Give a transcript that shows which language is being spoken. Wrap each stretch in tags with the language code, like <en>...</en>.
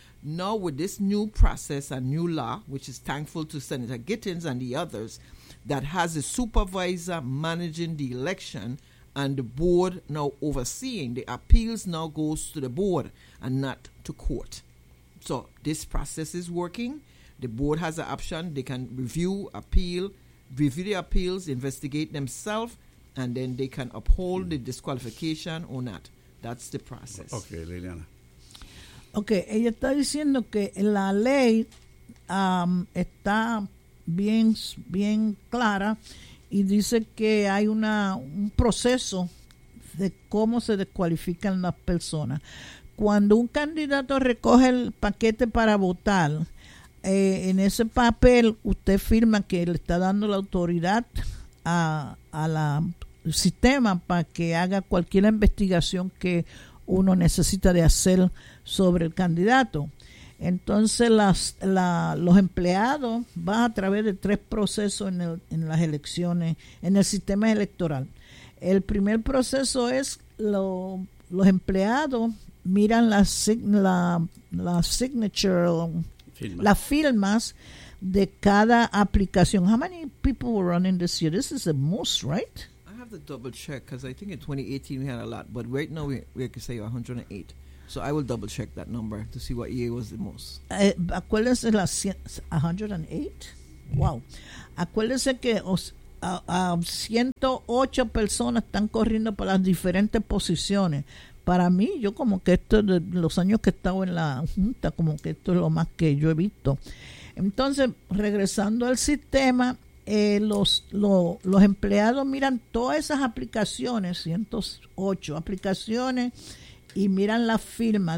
<en>Now with this new process and new law, which is thankful to Senator Gittins and the others, that has a supervisor managing the election and the board now overseeing, the appeals now goes to the board and not to court. So this process is working. The board has an option. They can review the appeals, investigate themselves, and then they can uphold the disqualification or not. That's the process. Okay, Liliana.</en> <es>Okay, ella está diciendo que la ley está bien, bien clara y dice que hay un proceso de cómo se descualifican las personas. Cuando un candidato recoge el paquete para votar, en ese papel usted firma que le está dando la autoridad a la sistema para que haga cualquier investigación que uno necesita de hacer sobre el candidato. Entonces los empleados van a través de tres procesos en las elecciones, en el sistema electoral. El primer proceso es los empleados miran la signature, las firmas de cada aplicación.</es> <en>How many people were running this year? This is the most, right? To double check, because I think in 2018 we had a lot, but right now we can say 108. So I will double check that number to see what year was the most.</en> <es>Acuérdense las 108. Wow. Acuérdense que 108 personas están corriendo para las diferentes posiciones. Para mí, yo como que esto de los años que he estado en la junta, como que esto es lo más que yo he visto. Entonces, regresando al sistema. Los empleados miran todas esas aplicaciones, 108 aplicaciones, y miran la firma.</es>